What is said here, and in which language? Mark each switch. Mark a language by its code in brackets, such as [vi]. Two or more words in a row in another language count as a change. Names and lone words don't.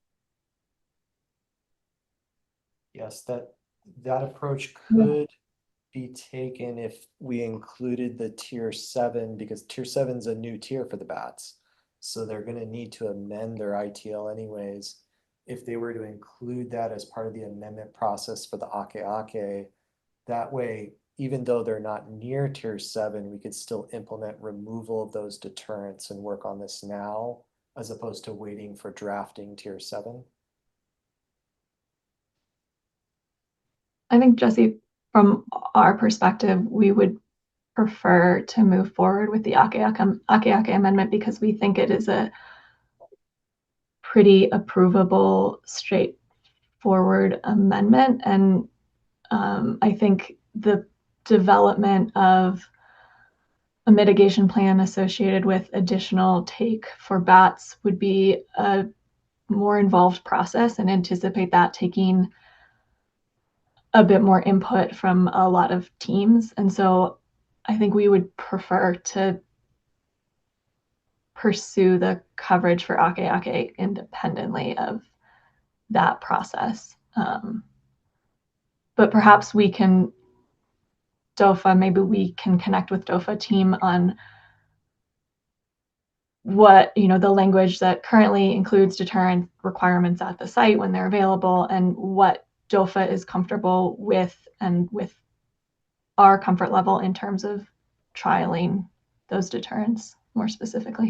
[en] Yes, that approach could be taken if we included the tier 7, because tier 7 is a new tier for the bats. So they're going to need to amend their ITL anyways. If they were to include that as part of the amendment process for the ʻAKEʻakē, that way, even though they're not near tier 7, we could still implement removal of those deterrents and work on this now, as opposed to waiting for drafting tier 7. I think, Jesse, from our perspective, we would prefer to move forward with the ʻAKEʻakē amendment because we think it is a pretty approvable, straightforward amendment. And I think the development of a mitigation plan associated with additional take for bats would be a more involved process and anticipate that taking a bit more input from a lot of teams. And so I think we would prefer to pursue the coverage for ʻAKEʻakē independently of that process. But perhaps we can, DOFA, maybe we can connect with DOFA team on what, the language that currently includes deterrent requirements at the site when they're available and what DOFA is comfortable with and with our comfort level in terms of trialing those deterrents more specifically.